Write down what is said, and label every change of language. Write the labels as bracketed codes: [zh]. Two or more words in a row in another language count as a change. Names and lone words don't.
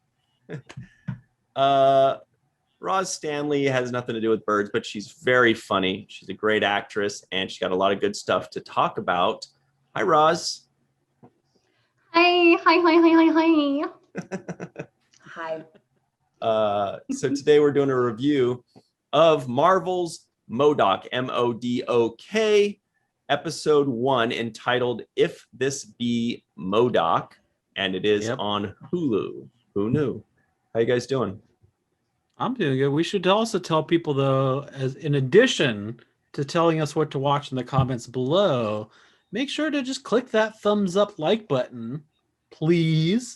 [en] Roz Stanley has nothing to do with birds, but she's very funny. She's a great actress, and she's got a lot of good stuff to talk about. Hi, Roz. Hi. Hi. So today we're doing a review of Marvel's M.O.D.O.K, M.O.D.O.K, episode 1, entitled If This Be M.O.D.O.K, and it is on Hulu. Who knew? How you guys doing? I'm doing good. We should also tell people, though, as in addition to telling us what to watch in the comments below, make sure to just click that thumbs up like button, please.